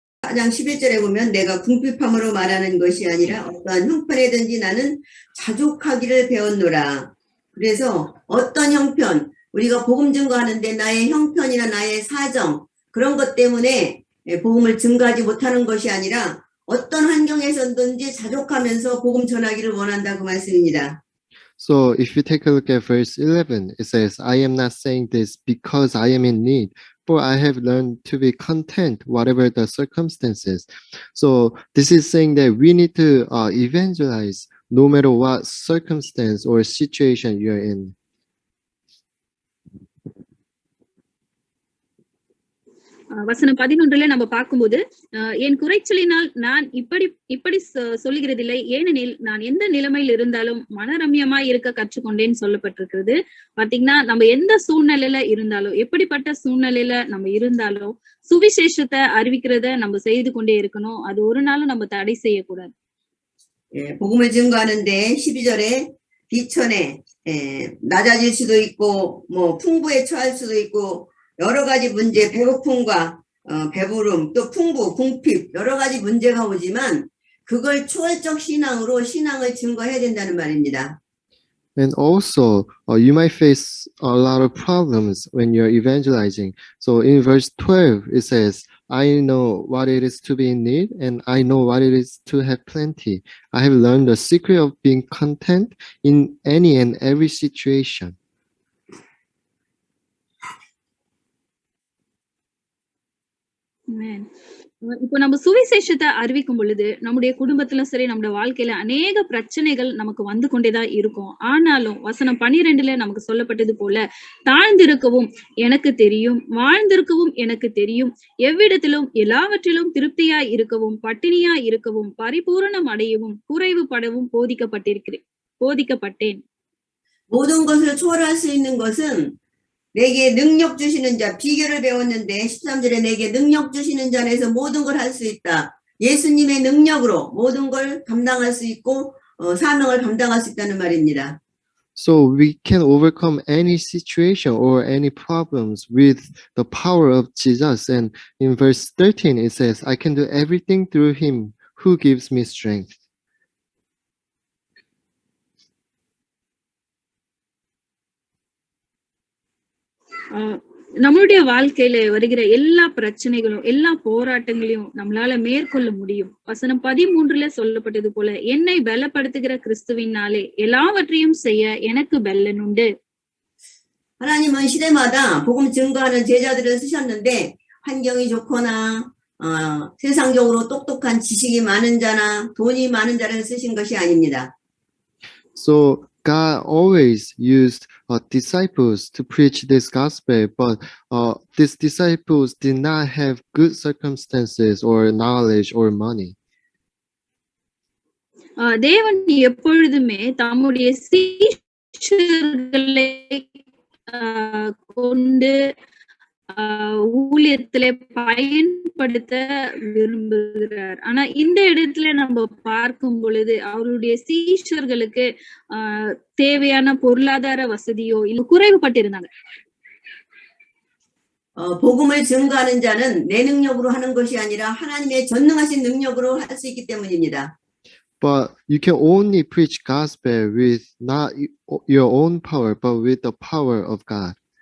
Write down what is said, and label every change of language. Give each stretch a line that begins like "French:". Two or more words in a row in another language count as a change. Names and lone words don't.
Korean: 4장 11절에 보면 내가 궁핍함으로 말하는 것이 아니라 어떠한 형편에든지 나는 자족하기를 배웠노라. 그래서 어떤 형편, 우리가 복음 증거하는데 나의 형편이나 나의 사정, 그런 것 때문에 복음을 증거하지 못하는 것이 아니라 어떤 환경에서든지 자족하면서 복음 전하기를 원한다 그 말씀입니다.
English: So if you take a look at verse 11, it says, I am not saying this because I am in need, for I have learned to be content whatever the circumstances. So this is saying that we need to evangelize no matter what circumstance or situation you're in.
Tamil: வசனம் 11 நம்ம பார்க்கும்போது என் குறைச்சலினால் நான் இப்படி சொல்லுகிறதில்லை, ஏனெனில் நான் எந்த நிலைமையில் இருந்தாலும் மனரம்யமாய் இருக்க கற்றுக்கொண்டேன்னு சொல்லப்பட்டிருக்கிறது. பாத்தீங்கன்னா நம்ம எந்த சூழ்நிலையில இருந்தாலும், எப்படிப்பட்ட சூழ்நிலையில நம்ம இருந்தாலும் சுவிசேஷத்தை அறிவிக்கிறத நம்ம செய்து கொண்டே இருக்கணும். அது ஒரு நாளும் நம்ம தடை செய்யக்கூடாது.
Korean: 복음을 증거하는데 12절에 비천에 낮아질 수도 있고 뭐 풍부에 처할 수도 있고 여러 가지 문제, 배고픔과 배부름, 또 풍부, 궁핍 여러 가지 문제가 오지만 그걸 초월적 신앙으로 신앙을 증거해야 된다는 말입니다.
English: And also, you might face a lot of problems when you're evangelizing. So in verse 12, it says, I know what it is to be in need, and I know what it is to have plenty. I have learned the secret of being content in any and every situation.
Tamil: இப்போ நம்ம சுவிசேஷத்தை அறிவிக்கும் பொழுது நம்முடைய குடும்பத்துல சரி, நம்முடைய வாழ்க்கையில அநேக பிரச்சனைகள் நமக்கு வந்து கொண்டேதான் இருக்கும். ஆனாலும் வசனம் 12 நமக்கு சொல்லப்பட்டது போல தாழ்ந்திருக்கவும் எனக்கு தெரியும், வாழ்ந்திருக்கவும் எனக்கு தெரியும், எவ்விடத்திலும் எல்லாவற்றிலும் திருப்தியாய் இருக்கவும், பட்டினியாய் இருக்கவும், பரிபூரணம் அடையவும், குறைவுபடவும் போதிக்கப்பட்டேன்.
Korean: 모든 것을 초월할 수 있는 것은 내게 능력 주시는 자, 비결을 배웠는데 13절에 내게 능력 주시는 자 안에서 모든 걸 할 수 있다. 예수님의 능력으로 모든 걸 감당할 수 있고 사명을 감당할 수 있다는 말입니다.
English: So we can overcome any situation or any problems with the power of Jesus. And in verse 13 it says, I can do everything through him who gives me strength.
Tamil: நம்மளுடைய வாழ்க்கையில வருகிற எல்லா பிரச்சனைகளும், எல்லா போராட்டங்களையும் நம்மளால மேற்கொள்ள முடியும். வசனம் 13 சொல்லப்பட்டது போல என்னை பலப்படுத்துகிற கிறிஸ்துவினாலே எல்லாவற்றையும் செய்ய எனக்கு பலன் உண்டு.
Korean: 하나님은 시대마다 복음 증거하는 제자들을 쓰셨는데 환경이 좋거나 세상적으로 똑똑한 지식이 많은 자나 돈이 많은 자를 쓰신 것이 아닙니다.
English: So God always used disciples to preach this gospel, but these disciples did not have good circumstances or knowledge or money.
Tamil: தேவன் எப்பொழுதுமே தம்முடைய சீஷர்களை கொண்டு ஊழியத்திலே பயன்படுத்த விரும்புகிறார். ஆனா இந்த இடத்துல நம்ம பார்க்கும் பொழுது அவருடைய சீஷர்களுக்கு தேவையான பொருளாதார வசதியோ இல்ல குறைவுபட்டிருந்தாங்க.
Korean: 복음을 증거하는 자는 내 능력으로 하는 것이 아니라 하나님의 전능하신 능력으로 할 수 있기 때문입니다.
English: But you can only preach gospel with not your own power, but with the power of God.